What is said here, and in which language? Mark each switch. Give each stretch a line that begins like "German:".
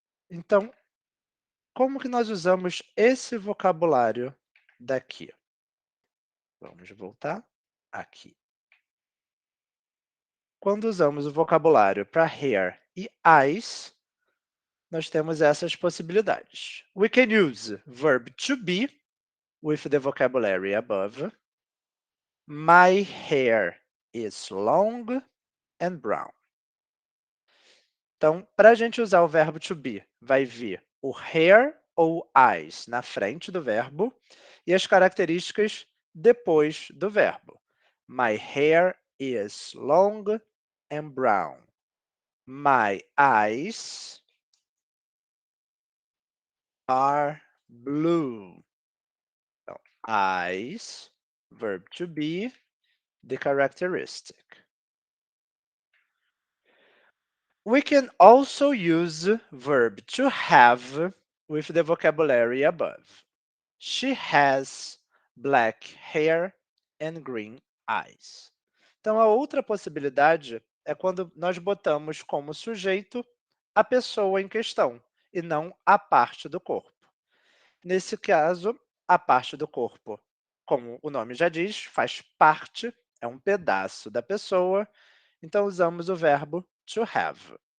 Portuguese: Então, como que nós usamos esse vocabulário daqui? Vamos voltar aqui. Quando usamos o vocabulário para hair e eyes, nós temos essas possibilidades.
English: We can use verb to be with the vocabulary above. My hair is long and brown.
Portuguese: Então, para a gente usar o verbo to be, vai vir o hair ou eyes na frente do verbo e as características depois do verbo.
English: My hair is long and brown. My eyes are blue. Então, eyes, verb to be, the characteristic. We can also use verb to have with the vocabulary above. She has black hair and green eyes.
Portuguese: Então, a outra possibilidade é quando nós botamos como sujeito a pessoa em questão e não a parte do corpo. Nesse caso, a parte do corpo, como o nome já diz, faz parte, é um pedaço da pessoa, então usamos o verbo to have.